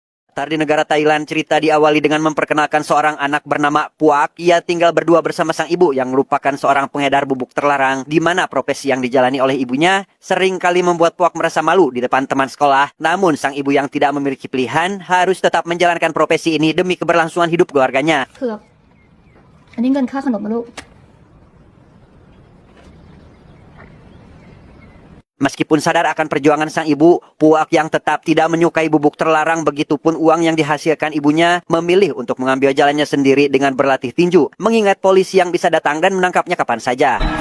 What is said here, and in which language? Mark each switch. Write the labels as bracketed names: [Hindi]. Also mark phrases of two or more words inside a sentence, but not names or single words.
[Indonesian] Di negara Thailand, cerita diawali dengan memperkenalkan seorang anak bernama Puak. Ia tinggal berdua bersama sang ibu yang merupakan seorang pengedar bubuk terlarang, di mana profesi yang dijalani oleh ibunya sering kali membuat Puak merasa malu di depan teman sekolah. Namun, sang ibu yang tidak memiliki pilihan harus tetap menjalankan profesi ini demi keberlangsungan hidup keluarganya. [Thai] เผือกอันนี้เงินค่าขนมนะลูก [Indonesian] Meskipun sadar akan perjuangan sang ibu, Puak yang tetap tidak menyukai bubuk terlarang begitupun uang yang dihasilkan ibunya memilih untuk mengambil jalannya sendiri dengan berlatih tinju, mengingat polisi yang bisa datang dan menangkapnya kapan saja.